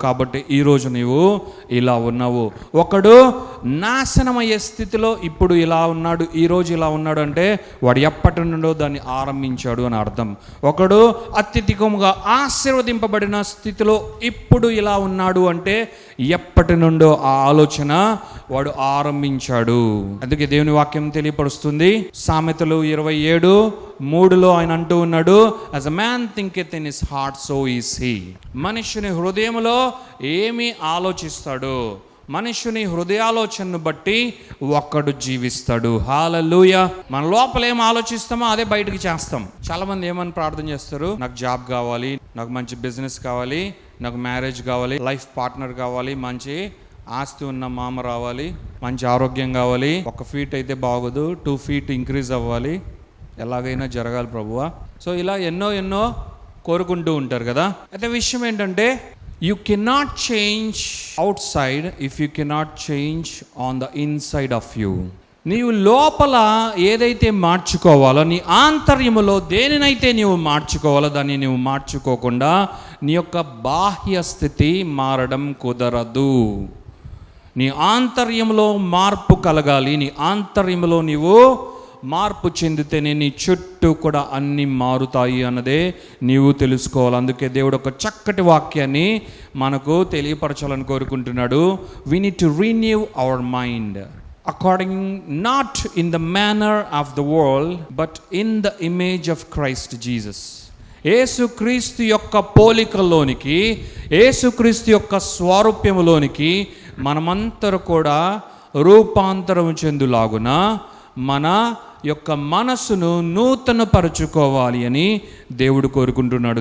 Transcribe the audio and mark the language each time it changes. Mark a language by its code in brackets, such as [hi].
[te] కాబట్టి ఈరోజు నీవు ఇలా ఉన్నావు. ఒకడు నాశనమయ్యే స్థితిలో ఇప్పుడు ఇలా ఉన్నాడు, ఈరోజు ఇలా ఉన్నాడు అంటే వాడు ఎప్పటి నుండో దాన్ని ఆరంభించాడు అని అర్థం. ఒకడు అత్యధికంగా ఆశీర్వదింపబడిన స్థితిలో ఇప్పుడు ఇలా ఉన్నాడు అంటే ఎప్పటి నుండో ఆ ఆలోచన వాడు ఆరంభించాడు. అందుకే దేవుని వాక్యం తెలియపరుస్తుంది. సామెతలు 27:3 ఆయన అంటూ ఉన్నాడు, [en] as a man thinketh in his heart so is he. [te] మనుషుని హృదయంలో ఏమి ఆలోచిస్తాడో మనుషుని హృదయాలోచనను బట్టి ఒక్కడు జీవిస్తాడు. హల్లెలూయా. మన లోపల ఏం ఆలోచిస్తామో అదే బయటకు చేస్తాం. చాలా మంది ఏమని ప్రార్థన చేస్తారు, నాకు జాబ్ కావాలి, నాకు మంచి బిజినెస్ కావాలి, నాకు మ్యారేజ్ కావాలి, లైఫ్ పార్ట్నర్ కావాలి, మంచి ఆస్తి ఉన్న మామ రావాలి, మంచి ఆరోగ్యం కావాలి, 1 ఫీట్ అయితే బాగోదు, 2 ఫీట్ ఇంక్రీజ్ అవ్వాలి, ఎలాగైనా జరగాలి ప్రభువా. సో ఇలా ఎన్నో కోరుకుంటూ ఉంటారు కదా. అయితే విషయం ఏంటంటే, [en] You cannot change outside if you cannot change on the inside of you. [te] నీవు లోపల ఏదైతే మార్చుకోవాలో, నీ ఆంతర్యములో దేనినైతే నీవు మార్చుకోవాలో దాన్ని నీవు మార్చుకోకుండా నీ యొక్క బాహ్య స్థితి మారడం కుదరదు. నీ ఆంతర్యంలో మార్పు కలగాలి. నీ ఆంతర్యంలో నీవు మార్పు చెందితేనే నీ చుట్టూ కూడా అన్నీ మారుతాయి అన్నదే నీవు తెలుసుకోవాలి. అందుకే దేవుడు ఒక చక్కటి వాక్యాన్ని మనకు తెలియపరచాలని కోరుకుంటున్నాడు. [en] We need to renew our mind according not in the manner of the world but in the image of Christ Jesus. [te] యేసుక్రీస్తు యొక్క పోలికలోనికి, యేసుక్రీస్తు యొక్క స్వారూప్యములోనికి మనమంతరూ కూడా రూపాంతరం చెందులాగున మన యొక్క మనసును నూతనపరుచుకోవాలి అని దేవుడు కోరుకుంటున్నాడు.